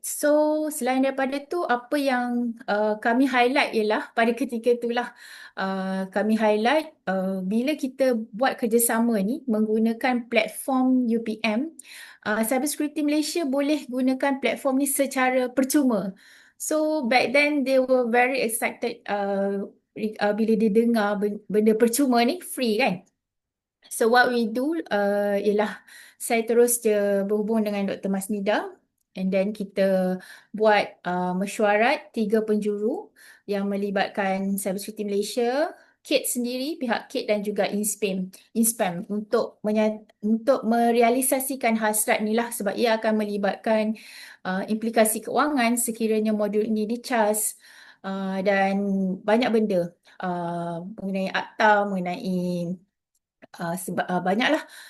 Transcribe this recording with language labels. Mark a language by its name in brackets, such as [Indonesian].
[Malay] So selain daripada tu apa yang kami highlight ialah pada ketika itulah kami highlight bila kita buat kerjasama ni menggunakan platform UPM, Cybersecurity Malaysia boleh gunakan platform ni secara percuma. [English] So back then they were very excited [Malay] bila dia dengar benda percuma ni [English] free kan. So what we do [Malay] ialah saya terus je berhubung dengan Dr. Masnida and then kita buat mesyuarat 3 penjuru yang melibatkan Cybersecurity Malaysia, KIT sendiri, pihak KIT dan juga InSpam untuk merealisasikan hasrat ni lah sebab ia akan melibatkan implikasi keuangan sekiranya modul ini dicas dan banyak benda mengenai akta, mengenai banyaklah.